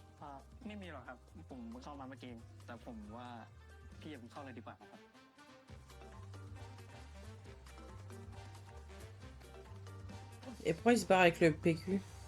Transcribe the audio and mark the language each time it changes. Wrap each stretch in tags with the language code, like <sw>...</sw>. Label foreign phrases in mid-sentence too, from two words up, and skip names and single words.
<th>ไม่มีหรอกครับ ผมเพิ่งเข้ามาเมื่อกี้ แต่ผมว่าพี่อย่าเพิ่งเข้าเลยดีกว่านะครับ</th> <fr>Et pourquoi il se barre avec le PQ?</fr>